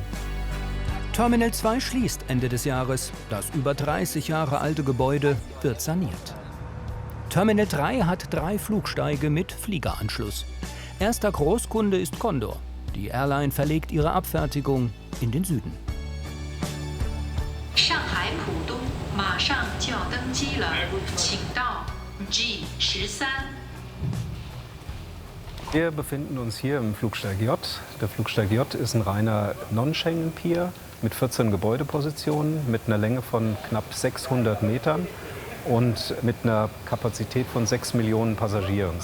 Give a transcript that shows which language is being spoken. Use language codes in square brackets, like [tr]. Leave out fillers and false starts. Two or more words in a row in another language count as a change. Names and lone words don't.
[de] Terminal 2 schließt Ende des Jahres. Das über 30 Jahre alte Gebäude wird saniert. Terminal 3 hat 3 Flugsteige mit Fliegeranschluss. Erster Großkunde ist Condor. Die Airline verlegt ihre Abfertigung in den Süden. [zh] Shanghai Pudong, 马上就要登机了，请到 G13。 [de] Wir befinden uns hier im Flugsteig J. Der Flugsteig J ist ein reiner Non-Schengen-Pier mit 14 Gebäudepositionen, mit einer Länge von knapp 600 Metern und mit einer Kapazität von 6 Millionen Passagieren.